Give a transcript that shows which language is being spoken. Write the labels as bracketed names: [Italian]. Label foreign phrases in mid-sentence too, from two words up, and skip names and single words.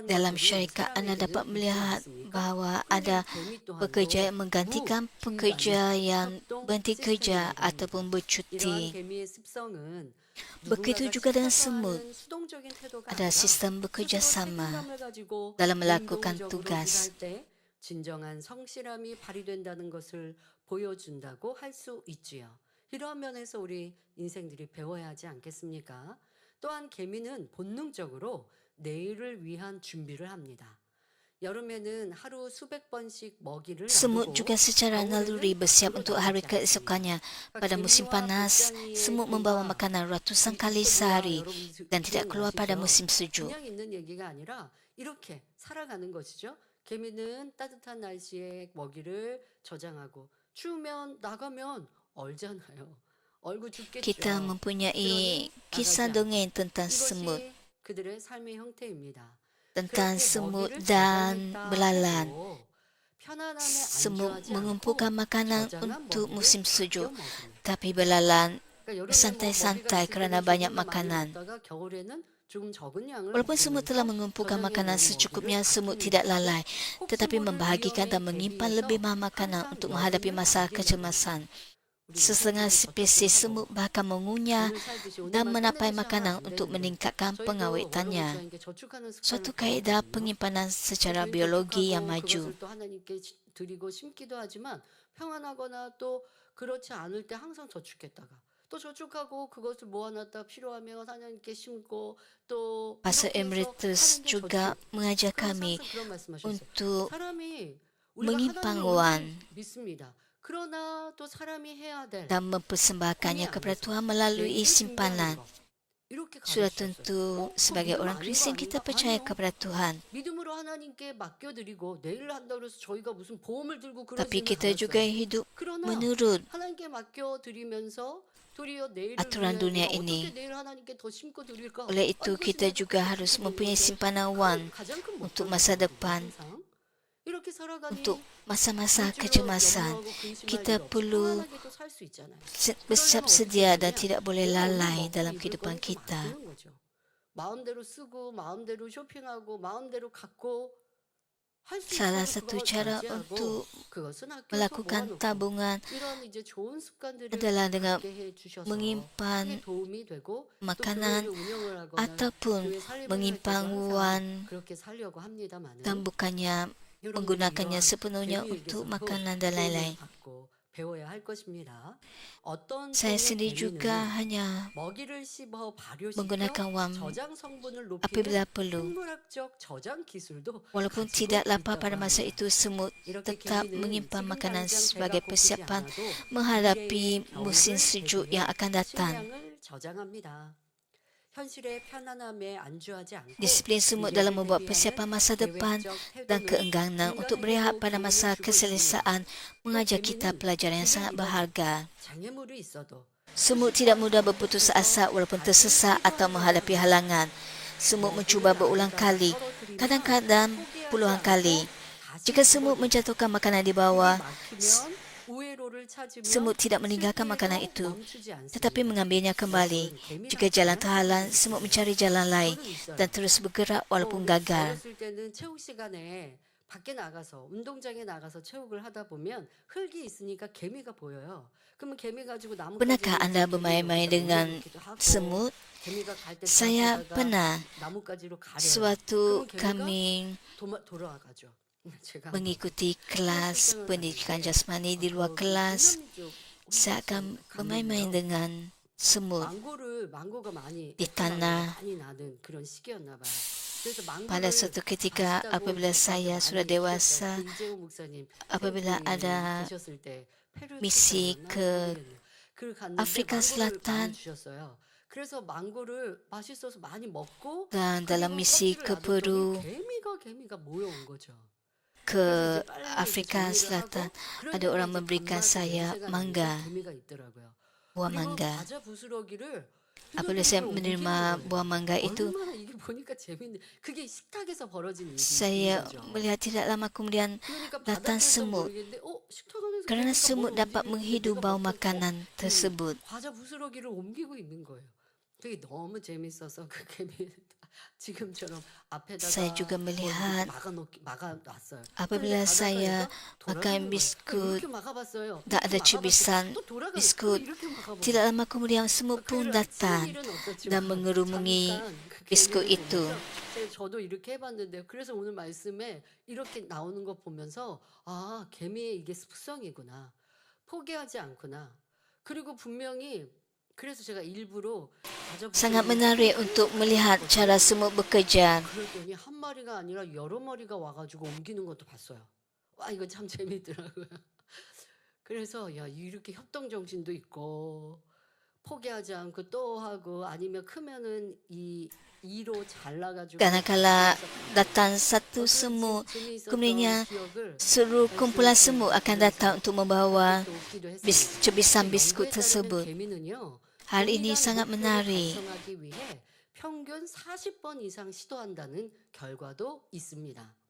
[Malay] Dalam [Korean] 것들이 [Malay] syarikat, anda [Korean] 사람에게는 [Malay] dapat [Korean] 있지 [Malay] melihat [Korean] 않습니까? [Malay] bahawa [Korean] 근데 [Malay] ada [Korean] 개미 또한도 [Malay] pekerja yang menggantikan pekerja yang [Korean] 협동 [Malay] berhenti kerja [Korean] 시스템이라고 [Malay] ataupun [Korean] 합니다. 이러한 [Malay] bercuti. [Korean] 개미의 습성은 [Malay] Begitu [Korean] 누군가가 [Malay] juga dengan [Korean] 시켜서 [Malay] semut. [Korean] 하는 수동적인 태도가 [Malay] Ada [Korean] 아니라 [Malay] sistem bekerja [Korean] 스스로 [Malay] sama [Korean] 책임감을 가지고 [Malay] dalam melakukan [Korean] 능동적으로 [Malay] tugas. [Korean] 일할 때 진정한 성실함이 발휘된다는 것을 보여준다고 할 수 있지요. 이러한 면에서 우리 인생들이 배워야 하지 않겠습니까? 또한 개미는 본능적으로 내일을 위한 준비를 합니다. 여름에는 하루 수백 번씩 먹이를 [Malay] Semut [Korean] 나르고 [Malay] juga secara naluri [Korean] 겨울에는 [Malay] bersiap [Korean] 밖으로 [Malay] untuk hari [Korean] 나오지 않습니다. [Malay] keesokannya. [Korean] 그러니까 [Malay] Pada musim [Korean] 개미와 [Malay] panas, [Korean] 배짱이의 [Malay] semut membawa [Korean] 대화, [Malay] makanan ratusan [Korean] 이 [Malay] kali [Korean] 에피소드가 [Malay] sehari [Korean] 여러분 [Malay] dan tidak keluar pada [Korean] 기억나시죠? [Malay] musim sejuk. [Korean] 그냥 있는 얘기가 아니라 이렇게 살아가는 것이죠. 개미는 따뜻한 날씨에 먹이를 저장하고 추우면 나가면 얼잖아요. 얼고 죽겠죠. [Malay] Kita mempunyai [Korean] 그러니 [Malay] kisah [Korean] 나가지 [Malay] dongeng tentang semut, [Korean] 이것이 그들의 삶의 형태입니다. [Malay] tentang [Korean] 그렇게 [Malay] semut [Korean] 먹이를 [Malay] dan [Korean] 저장했다 [Malay] belalang. [Korean] 해도 편안함에 [Malay] Semut [Korean] 안주하지 않고 [Malay] mengumpulkan makanan [Korean] 저장한 [Malay] untuk [Korean] 먹이를 [Malay] musim sejuk, [Korean] 아껴 먹습니다. [Malay] tapi belalang [Korean] 그러니까 여름에 뭐 [Malay] bersantai-santai [Korean] 먹이가 [Malay] kerana [Korean] 있을 [Malay] banyak [Korean] 때는 조금 더 많이 [Malay] makanan. [Korean] 먹다가 겨울에는 조금 적은 양을 [Malay] Walaupun semut telah [Korean] 먹으면서 [Malay] mengumpulkan [Korean] 저장해 [Malay] makanan [Korean] 놓은 [Malay] secukupnya, [Korean] 먹이를 [Malay] semut [Korean] 아낍니다. [Malay] tidak lalai, tetapi [Korean] 혹시모를 [Malay] membahagikan dan [Korean] 위험에 [Malay] menyimpan [Korean] 대비해서 [Malay] lebih banyak makanan [Korean] 항상 [Malay] untuk menghadapi [Korean] 여름을 [Malay] masa [Korean] 남기려고 [Malay] kecemasan. [Korean] 합니다. 우리 [Malay] Setengah [Korean] 인생을 [Malay] spesies [Korean] 어떻게 [Malay] semut [Korean] 하고 [Malay] bahkan mengunyah [Korean] 오늘 살듯이 [Malay] dan [Korean] 오늘만 [Malay] menapai [Korean] 끝내고 [Malay] makanan [Korean] 시작하면 안 [Malay] untuk [Korean] 되는데 [Malay] meningkatkan [Korean] 저희도 [Malay] pengawetannya. [Korean] 원로목사님께 저축하는 습관을 [Malay] Suatu kaedah [Korean] 가졌거든요. [Malay] penyimpanan secara [Korean] 개인 [Malay] biologi yang [Korean] 저축하고 [Malay] maju. [Korean] 그것을 또 하나님께 드리고 심기도 하지만 평안하거나 또 그렇지 않을 때 항상 저축했다가 또 저축하고 그것을 모아놨다 필요하면 하나님께 심고 또 [Malay] Pastor [Korean] 이렇게 해서 [Malay] Emeritus [Korean] 하는 게 [Malay] juga [Korean] 저축. [Malay] mengajar [Korean] 그러면서 [Malay] kami [Korean] 항상 그런 말씀하셨어요. [Malay] untuk [Korean] 사람이 우리가 [Malay] menyimpan [Korean] 하나님을 [Malay] wang [Korean] 온전히 믿습니다. 그러나 또 사람이 해야 될 [Malay] dan mempersembahkannya kepada Tuhan melalui [Korean] 내일을 준비하는 [Malay] simpanan. [Korean] 거. 이렇게 [Malay] Sudah [Korean] 가르치셨어요. [Malay] tentu [Korean] 그거 [Malay] sebagai [Korean] 믿음 [Malay] orang [Korean] 아닌 거 [Malay] Kristian kita [Korean] 아닌가? [Malay] percaya [Korean] 아니요. [Malay] kepada Tuhan. [Korean] 믿음으로 하나님께 맡겨드리고 내일 한다 그래서 저희가 무슨 보험을 들고 [Malay] Tapi [Korean] 그러지는 [Malay] kita juga [Korean] 않았어요. [Malay] hidup [Korean] 그러나 [Malay] menurut [Korean] 하나님께 맡겨드리면서 도리어 내일을 [Malay] aturan [Korean] 위해 [Malay] dunia [Korean] 내가 [Malay] ini. [Korean] 어떻게 내일 하나님께 더 심고 드릴까? [Malay] Oleh itu, [Korean] 이것이 [Malay] kita [Korean] 나도 [Malay] juga [Korean] 그렇게 [Malay] harus [Korean] 보이는데 [Malay] mempunyai simpanan [Korean] 큰 [Malay] wang [Korean] 가장 큰 [Malay] untuk [Korean] 목표는 [Malay] masa [Korean] 뭐거든요, [Malay] depan, [Korean] 항상. 이렇게 살아가니 [Malay] untuk masa-masa [Korean] 물질로 [Malay] kecemasan. [Korean] 염려하고 근심할 [Malay] Kita [Korean] 일 없이 [Malay] perlu [Korean] 평안하게도 살 수 있잖아요. [Malay] bersiap [Korean] 그러려면 어떻게 [Malay] sedia dan [Korean] 되느냐? [Malay] tidak boleh [Korean] 내가 오늘 [Malay] lalai [Korean] 먹고 [Malay] dalam [Korean] 입을 [Malay] kehidupan [Korean] 거를 좀 [Malay] kita. [Korean] 아끼는 거죠. 마음대로 쓰고 마음대로 쇼핑하고 마음대로 갖고 할 수 [Malay] Salah [Korean] 있어도 [Malay] satu [Korean] 그거 [Malay] cara [Korean] 절제하고 [Malay] untuk [Korean] 그것은 아껴서 [Malay] melakukan [Korean] 모아놓고 [Malay] tabungan [Korean] 이런 이제 좋은 습관들을 [Malay] adalah dengan [Korean] 갖게 해 주셔서 [Malay] menyimpan [Korean] 크게 도움이 되고 또 [Malay] makanan [Korean] 교회를 운영을 하거나 [Malay] ataupun [Korean] 교회 살림을 할 때도 [Malay] menyimpan [Korean] 항상 [Malay] wang [Korean] 그렇게 살려고 합니다만은 [Malay] dan bukannya [Korean] 여러분들이 [Malay] menggunakannya [Korean] 이러한 [Malay] sepenuhnya untuk [Korean] 개미에게서도 [Malay] makanan dan [Korean] 도움을 [Malay] lain-lain. [Korean] 받고 배워야 할 것입니다. 어떤 [Malay] Saya [Korean] 종의 [Malay] sendiri juga [Korean] 개미는 [Malay] hanya [Korean] 먹이를 씹어 발효시켜 [Malay] menggunakan wang [Korean] 저장 성분을 높이는 [Malay] apabila perlu. [Korean] 생물학적 저장 기술도 [Malay] Walaupun [Korean] 가지고 [Malay] tidak lapar [Korean] 있다고 [Malay] pada masa [Korean] 합니다. [Malay] itu, semut [Korean] 이렇게 [Malay] tetap [Korean] 개미는 [Malay] menyimpan [Korean] 지금 [Malay] makanan [Korean] 당장 배가 [Malay] sebagai [Korean] 고프지 [Malay] persiapan [Korean] 않아도 [Malay] menghadapi [Korean] 미래의 [Malay] musim [Korean] 겨울을 [Malay] sejuk [Korean] 대비해 [Malay] yang akan datang. [Korean] 식량을 저장합니다. 현실의 편안함에 안주하지 않고 [Malay] Disiplin semut [Korean] 미래를 [Malay] dalam membuat [Korean] 대비하는 [Malay] persiapan masa depan [Korean] 계획적 [Malay] dan [Korean] 태도는 [Malay] keengganan untuk berehat [Korean] 인간에게도 [Malay] pada masa [Korean] 교훈을 주고 있습니다. [Malay] keselesaan mengajar kita [Korean] 개미는 [Malay] pelajaran yang sangat [Korean] 비가 [Malay] berharga. [Korean] 장애물이 있어도 [Malay] Semut tidak mudah berputus asa walaupun tersesat atau menghadapi halangan. Semut mencuba berulang kali, kadang-kadang puluhan kali. Jika semut menjatuhkan makanan di bawah, semut tidak meninggalkan makanan itu, tetapi mengambilnya kembali. Jika jalan terhalang, semut mencari jalan lain dan terus bergerak walaupun gagal. [Korean] 어렸을 때는 체육 시간에 밖에 나가서 운동장에 나가서 체육을 하다 보면 흙이 있으니까 개미가 보여요. 그러면 개미 가지고 나뭇가지 [Malay] Pernahkah anda bermain-main dengan semut? Saya pernah. [Korean] 나뭇가지로 가려요. [Malay] Suatu [Korean] 그러면 개미가 [Malay] kami [Korean] 돌아가죠. 제가 [Malay] mengikuti kelas pendidikan jasmani di luar kelas, saya akan bermain-main dengan semut [Korean] 망고가 많이 [Malay] di tanah. [Korean] 많이 나는 그런 시기였나 봐요. 그래서 [Malay] Pada [Korean] 망고를 [Malay] suatu ketika [Korean] 아시다고 [Malay] apabila saya [Korean] 많이 [Malay] sudah [Korean] 키웠어요. [Malay] dewasa, [Korean] 그 이재호 목사님 [Malay] apabila [Korean] 페루 [Malay] ada [Korean] 계셨을 때 페루 [Malay] misi [Korean] 출장이었나? [Malay] ke [Korean] 모르겠네요. 그걸 갔는데 [Malay] Afrika [Korean] 망고를 [Malay] Selatan [Korean] 많이 주셨어요. 그래서 망고를 맛있어서 많이 먹고 [Malay] dan dalam misi ke Peru, [Korean] 개미가 모여온 거죠. [Malay] ke Afrika Selatan, ada orang memberikan saya mangga. [Korean] 개미가 있더라고요. [Malay] buah [Korean] 그리고 [Malay] mangga. [Korean] 과자 부스러기를 [Malay] Apabila saya [Korean] 옮기는 [Malay] menerima [Korean] 거예요. [Malay] buah mangga itu, [Korean] 얼마나 이게 보니까 재밌네. 그게 식탁에서 벌어진 일인 [Malay] saya [Korean] 거죠. [Malay] melihat tidak lama kemudian [Korean] 그러니까 [Malay] datang [Korean] 바닥일까 [Malay] semut. [Korean] 모르겠는데 식탁 안에서 [Malay] Kerana [Korean] 개미가 [Malay] semut [Korean] 뭘 [Malay] dapat [Korean] 움직이는데 [Malay] menghidu [Korean] 내가 [Malay] bau [Korean] 옆에서 [Malay] makanan [Korean] 이 [Malay] tersebut. [Korean] 과자 부스러기를 옮기고 있는 거예요. 그게 너무 재밌어서 그 개미 지금처럼 [Malay] Saya [Korean] 앞에다가 [Malay] juga [Korean] 뭘 이렇게 [Malay] melihat [Korean] 막아놨어요. [Malay] apabila [Korean] 그런데 [Malay] saya [Korean] 바닷가에서 [Malay] makan [Korean] 돌아가는 거예요. [Malay] biskut [Korean] 이렇게 막아봤어요. [Malay] tak ada [Korean] 이렇게 [Malay] cubisan [Korean] 막아봤어요. 또 돌아가요. 또 [Malay] biskut, [Korean] 이렇게 막아보고. [Malay] tidak lama kemudian semut pun [Korean] 그래서 [Malay] datang [Korean] 치는 일은 없었지만 [Malay] dan mengerumuni [Korean] 잠깐 그 [Malay] biskut [Korean] 개미를 [Malay] itu. [Korean] 보면서 저도 이렇게 해봤는데요. 그래서 오늘 말씀에 이렇게 나오는 거 보면서 아, 개미의 이게 습성이구나. 포기하지 않구나. 그리고 분명히 그래서 제가 일부러 과자 [Malay] Sangat [Korean] 부스러기를 [Malay] menarik untuk melihat cara semut bekerja. [Korean] 그랬더니 한 마리가 아니라 여러 마리가 와가지고 옮기는 것도 봤어요. 와, 이거 참 재밌더라고요. 그래서 야, 이렇게 협동 정신도 있고 포기하지 않고 또 하고 아니면 크면은 이 이로 잘라가지고 [Malay] Kadang-kala datang satu semut, kemudiannya seluruh kumpulan semut akan datang untuk membawa cubisan biskut tersebut. Hal ini sangat menarik. [Korean] 평균 40번 이상 시도한다는 결과도 있습니다.